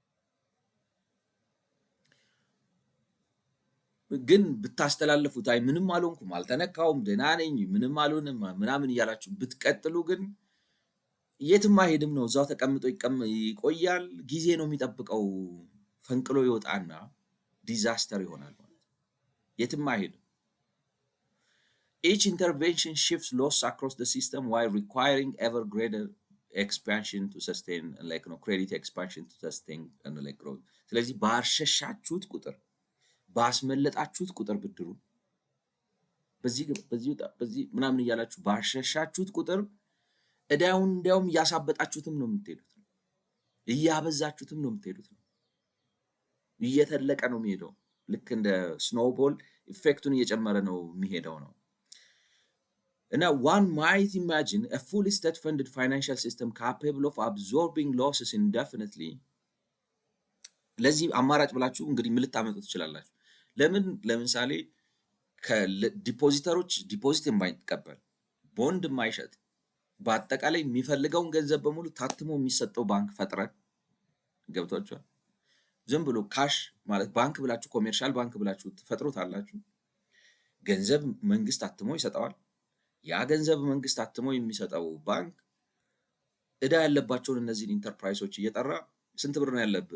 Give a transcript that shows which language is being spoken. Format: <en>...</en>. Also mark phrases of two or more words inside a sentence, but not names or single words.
<am>ግን ብታስተላልፉት አይ ምንም አልሆንኩም፣ አልተነካውም፣ ደህና ነኝ፣ ምንም አልሆንም ምናምን እያላችሁ ብትቀጥሉ ግን የትም አይሄድም ነው። እዛው ተቀምጦ ይቆያል። ጊዜ ነው የሚጠብቀው። ፈንቅሎ ይወጣና ዲዛስተር ይሆናል ማለት ነው። የትም አይሄድም።</am> <en>Each intervention shifts loss across the system while requiring ever greater expansion to sustain like credit expansion to sustain and like growth.</en> <am>ስለዚህ ባሸሻችሁት ቁጥር ባስመለጣችሁት ቁጥር ብድሩ በዚህ ምናምን እያላችሁ ባሸሻችሁት ቁጥር እዳውን እንዲያውም እያሳበጣችሁትም ነው የምትሄዱት፣ እያበዛችሁትም ነው የምትሄዱት፣ እየተለቀ ነው የሚሄደው። ልክ እንደ</am> <en>snowball effect</en> <am>እየጨመረ ነው የሚሄደው ነው። እና</am> <en>one might imagine a fully state-funded financial system capable of absorbing losses indefinitely.</en> <am>ለዚህ አማራጭ ብላችሁ እንግዲህ ምን ልታመጡ ትችላላችሁ? ለምሳሌ ከዲፖዚተሮች ዲፖዚት የማይቀበል ቦንድ የማይሸጥ በአጠቃላይ የሚፈልገውን ገንዘብ በሙሉ ታትሞ የሚሰጠው ባንክ ፈጥረን ገብቷችኋል። ዝም ብሎ ካሽ ማለት ባንክ ብላችሁ</am> <en>commercial bank</en> <am>ብላችሁ ትፈጥሩታላችሁ። ገንዘብ መንግስት አትሞ ይሰጠዋል። ያ ገንዘብ መንግስት አትሞ የሚሰጠው ባንክ እዳ ያለባቸውን እነዚህን ኢንተርፕራይሶች እየጠራ ስንት ብር ነው ያለብህ?</am>